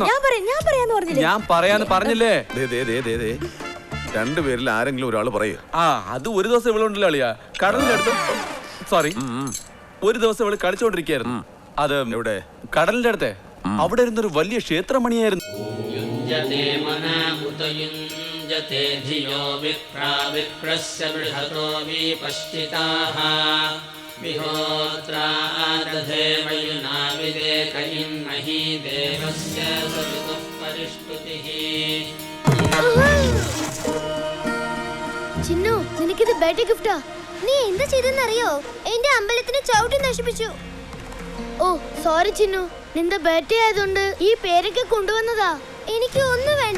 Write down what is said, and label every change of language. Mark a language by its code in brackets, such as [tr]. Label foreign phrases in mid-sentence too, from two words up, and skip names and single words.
[ml] പറഞ്ഞില്ലേ? ഞാൻ പറയാന്ന് പറഞ്ഞില്ലേ? രണ്ടുപേരിൽ ആരെങ്കിലും ഒരാൾ പറയുക. അത് ഒരു ദിവസം ഇവളുണ്ടല്ലോ അളിയ, കടലിന്റെ അടുത്ത്. സോറി, ഒരു ദിവസം ഇവള് കളിച്ചോണ്ടിരിക്കായിരുന്നു. അത് എവിടെ? കടലിന്റെ അടുത്തെ. അവിടെ ഇരുന്നൊരു വലിയ ക്ഷേത്രമണിയായിരുന്നു. [sa] युञ्जते मना उत युञ्जते धियो विप्रा विप्रस्य बृहतो विपश्चिताः विहोत्रा दधे वयुना विदेक इन्मही देवस्य सवितुः परिष्टुतिः. [ml] ചിന്നു, നിനക്കിത് [en] birthday gift. [ml] നീ എന്താ ചെയ്തെന്നറിയോ? എന്റെ അമ്പലത്തിനെ ചവിട്ടി നശിപ്പിച്ചു. ഓ സോറി ചിന്നു, നിന്റെ ബർത്ത്ഡേ ആയതുകൊണ്ട് ഈ പേരൊക്കെ കൊണ്ടുവന്നതാ. എനിക്ക് ഒന്നും വേണ്ട.